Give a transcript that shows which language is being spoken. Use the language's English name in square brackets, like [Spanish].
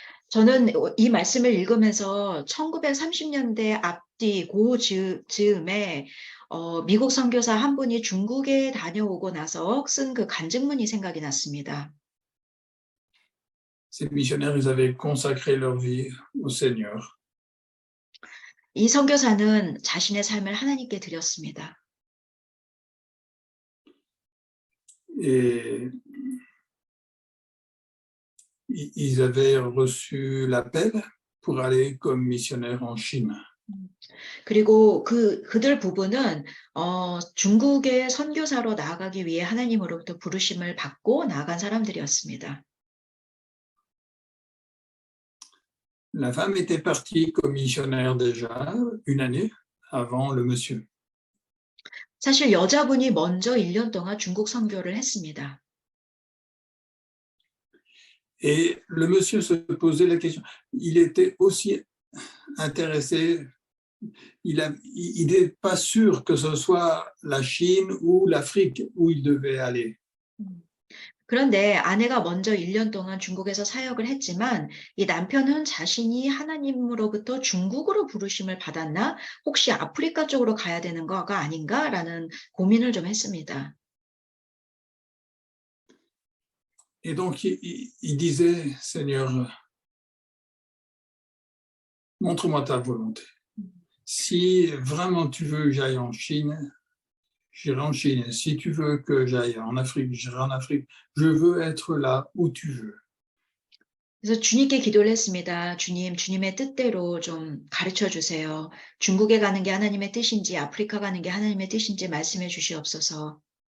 [Korean] 저는 이 말씀을 읽으면서 1930년대 앞뒤 즈음에 미국 선교사 한 분이 중국에 다녀오고 나서 쓴 그 간증문이 생각이 났습니다. [French] Ces missionnaires, ils avaient consacré leur vie au Seigneur. [Korean] 이 선교사는 자신의 삶을 하나님께 드렸습니다. [French] Et ils avaient reçu l'appel pour aller comme missionnaire en Chine. [Korean] 그리고 그들 부부는 중국의 선교사로 나아가기 위해 하나님으로부터 부르심을 받고 나아간 사람들이었습니다. [French] La femme était partie comme missionnaire déjà une année avant le monsieur. [Korean] 사실 여자분이 먼저 1년 동안 중국 선교를 했습니다. [French] Et le monsieur se posait la question. Il était aussi intéressé. Il n'est pas sûr que ce soit la Chine ou l'Afrique où il devait aller. [Korean] 그런데 아내가 먼저 1년 동안 중국에서 사역을 했지만 이 남편은 자신이 하나님으로부터 중국으로 부르심을 받았나 혹시 아프리카 쪽으로 가야 되는 거가 아닌가라는 고민을 좀 했습니다. [French] Et donc il disait, Seigneur, montre-moi ta volonté. Si vraiment tu veux que j'aille en Chine, j'irai en Chine. Si tu veux que j'aille en Afrique, j'irai en Afrique. Je veux être là où tu veux. [Korean] 그래서 주님께 기도를 했습니다. 주님, 주님의 뜻대로 좀 가르쳐 주세요. 중국에 가는 게 하나님의 뜻인지 아프리카 가는 게 하나님의 뜻인지 말씀해 주시옵소서.